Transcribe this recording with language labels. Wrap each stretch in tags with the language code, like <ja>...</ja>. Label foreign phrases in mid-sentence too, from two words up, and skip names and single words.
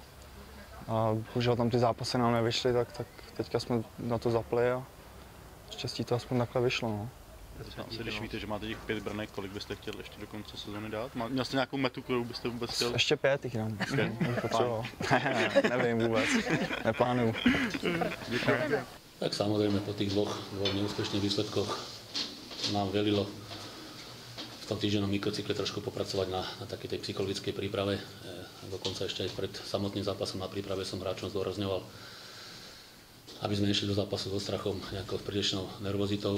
<cs>A bohužel tam ty zápasy nám nevyšly, tak teďka jsme na to zapli a štěstí to aspoň takhle vyšlo. No. Když víte, že máte těch 5 branek, kolik byste chtěl ještě do konce sezóny dát? Měl jste nějakou metu, kterou byste vůbec chtěl? Ještě 5 jich dám. Nevím vůbec, neplánuju.</cs> <sk>Tak samozrejme po tých dvoch neúspešných výsledkoch nám velilo v tom týždennom mikrocykle trošku popracovať na takej tej psychologickej príprave. dokonca ešte aj pred samotným zápasom na príprave som hráčom zdôrazňoval, aby sme nešli do zápasu so strachom, nejakou prílišnou nervozitou.</sk>